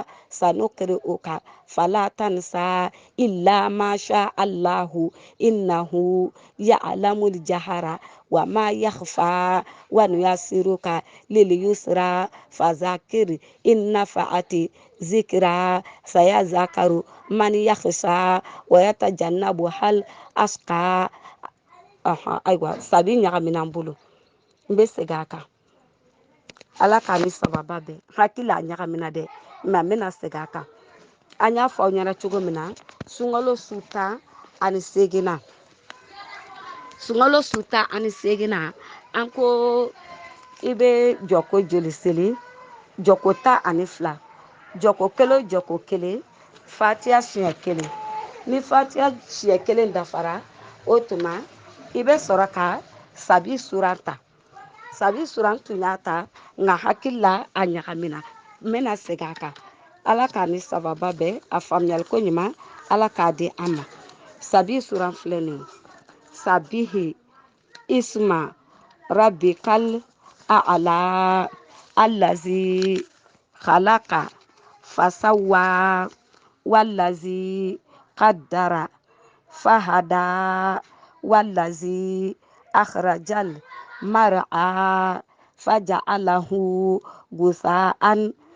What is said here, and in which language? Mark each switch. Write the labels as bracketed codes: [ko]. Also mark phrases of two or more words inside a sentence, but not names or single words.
[ar] سنقرئك فلا تنسى إلا ما شاء الله إنه يعلم الجهر وما يخفى ونيسرك لليسرى فذكر إن نفعت الذكرى سيذكر من يخشى ويتجنبها الأشقى [bm] ayiwa sabi ɲagamina n bolo n bɛ segin a kan ala k'a ni sababa bɛn hakili a ɲagamina dɛ mɛ n bɛna segin a kan an y'a fɔ aw ɲɛna cogo min na sunkalo su 18nan sunkalo su 18nan an ko i bɛ jɔko joli seli jɔko 12 jɔko kelen o jɔko kelen fatiha siɲɛ 1 ni fatiha siɲɛ 1 dafara o tuma i bɛ sɔrɔ ka sabi suran ta sabi suran tun y'a ta nka hakili la a ɲagamina n bɛna segin a kan ala k'a ni sababa bɛn a faamuyali ko ɲuman ala k'a di an ma sabi suran filɛ nin ye [ar] سبح اسم ربك الأعلى الذي خلق فسوى والذي قدر فهدى والذي أخرج المرعى فجعله غثاء